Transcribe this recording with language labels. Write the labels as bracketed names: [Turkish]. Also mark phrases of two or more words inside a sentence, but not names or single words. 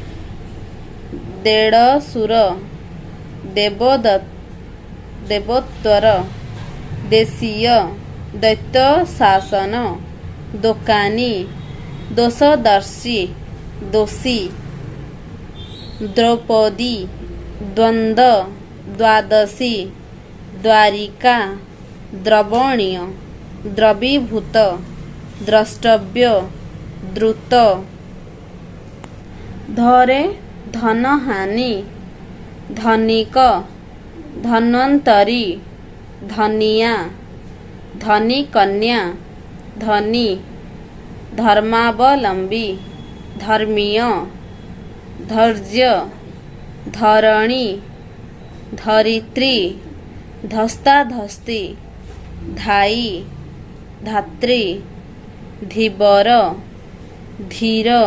[Hindi] देड़सुर देवोत्तर देशीय दैत्य शासन दोकानी दोषदर्शी दोषी द्रौपदी द्वंद्व द्वादशी द्वारिका द्रवणीय द्रवीभूत द्रष्टव्य द्रुत धरे धनहानि धनिक धन्वंतरी धनिया धनी कन्या धनी धर्मावलंबी धर्मीय धैर्य धरणी धरित्री धस्ताधस्ती धाई धात्री धीवर धीर